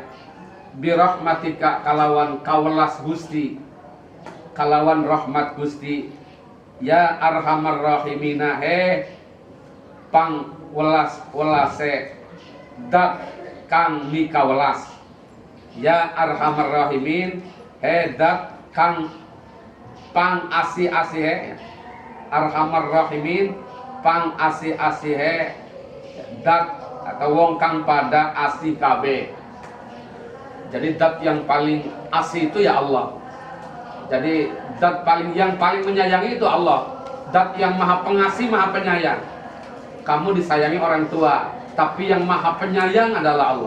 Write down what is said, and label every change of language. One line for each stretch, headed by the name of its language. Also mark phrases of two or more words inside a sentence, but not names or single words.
Arabic: برحمتك
Javanese: kalawan kawelas Gusti, kalawan rahmat Gusti,
Arabic: يا أرحم الراحمين
Javanese: he pang welas welase dat kang mikawelas,
Arabic: يا أرحم الراحمين
Javanese: he dat kang pang asi-asi he,
Arabic: أرحم الراحمين
Javanese: pang asi-asi he dat atau wong kang pada asih KB.
Indonesian: Jadi dat yang paling asih itu ya Allah. Jadi dat yang paling menyayangi itu Allah. Dat yang maha pengasih, maha penyayang. Kamu disayangi orang tua, tapi yang maha penyayang adalah Allah.